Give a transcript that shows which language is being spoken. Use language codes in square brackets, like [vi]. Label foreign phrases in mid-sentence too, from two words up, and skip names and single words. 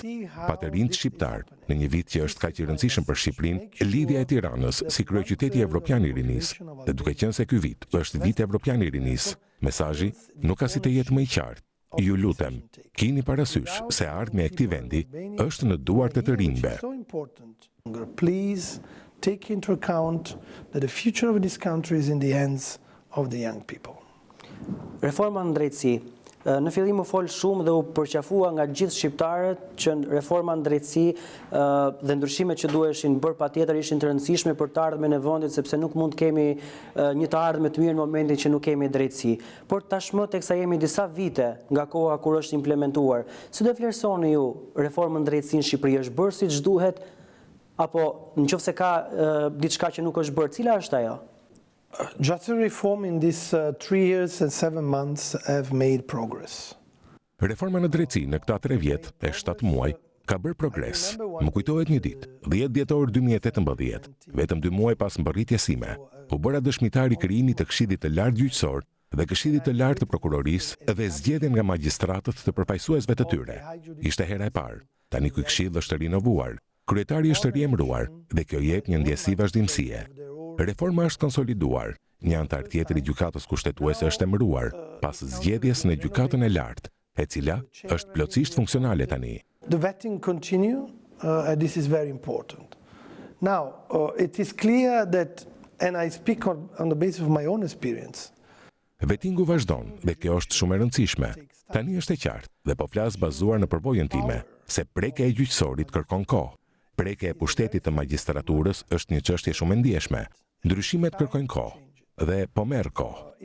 [sq] Pa të rinjt shqiptar, në një vit që është kaq i rëndësishëm për Shqipërinë, lidhja e Tiranës si kryeqyteti evropian i rinisë, dhe duke qenë se ky vit është vit evropian i rinisë, mesazhi nuk ka si të jetë më i qartë. Ju lutem, keni parasysh se ardhmja e këtij vendi është në duart e të rinjve. [en] Please take into account that the future of this country is in the hands of the young people. [sq] Reforma në drejtësi, Në fillim u fol shumë dhe u përqafua nga gjithë shqiptarët që reforma në drejtësi dhe ndryshimet që duheshin bërë patjetër ishin të rëndësishme për të ardhmen e vendit, sepse nuk mund të kemi një të ardhme të mirë në momentin që nuk kemi drejtësi. Por tashmë teksa jemi disa vite nga koha kur është implementuar, si do vlerësoni ju reformën drejtësi në Shqipëri, është bërë siç duhet apo nëse ka diçka që nuk është bërë, cila është ajo? [en] Justice reform in these 3 years and 7 months have made progress. [sq] Reforma në drejtësi në këta 3 vjet e 7 muaj ka bërë progres. Më kujtohet një ditë, 10 dhjetor 2018, vetëm 2 muaj pas mbërritjes sime, u bëra dëshmitar i krijimit të Këshillit të Lartë Gjyqësor dhe Këshillit të Lartë të Prokurorisë dhe zgjedhjen nga magjistratët të përfaqësuesve të tyre. Ishte hera e parë. Tani ky këshill është rinovuar. Kryetari është riemëruar dhe kjo jep një ndjesi vazhdimësie. Reforma është konsoliduar, një antar tjetër i gjykatës kushtetuese është emëruar, pas zgjedhjes në gjykatën e lartë, e cila është plotësisht funksionale tani. [en] The vetting continue, and this is very important. Now, it is clear that, and I speak on the basis of my own experience. [sq] Vetingu vazhdon dhe kjo është shumë e rëndësishme. Tani është e qartë dhe po flas bazuar në përvojën time, se prekja e gjyqësorit kërkon kohë. Prekja e pushtetit të magjistraturës është një çështje shumë e ndjeshme. Ndryshimet kërkojnë kohë dhe po merr kohë.